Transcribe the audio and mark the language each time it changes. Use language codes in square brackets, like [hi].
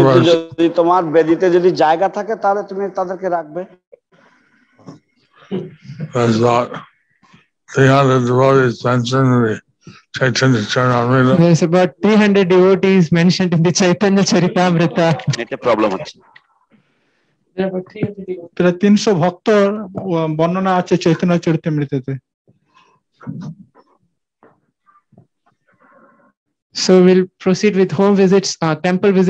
[bn] যদি তোমার বেদিতে যদি জায়গা থাকে তাহলে তুমি তাদেরকে রাখবে। [en] There's about 300 devotees mentioned in the Chaitanya Charitamrita. There's about 300 devotees mentioned in the Chaitanya Charitamrita. [bn] এতে প্রবলেম হচ্ছে। প্রায় 300 ভক্ত বর্ণনা আছে Chaitanya চরিতামৃততে। [en] So we'll proceed with home visits, temple visits.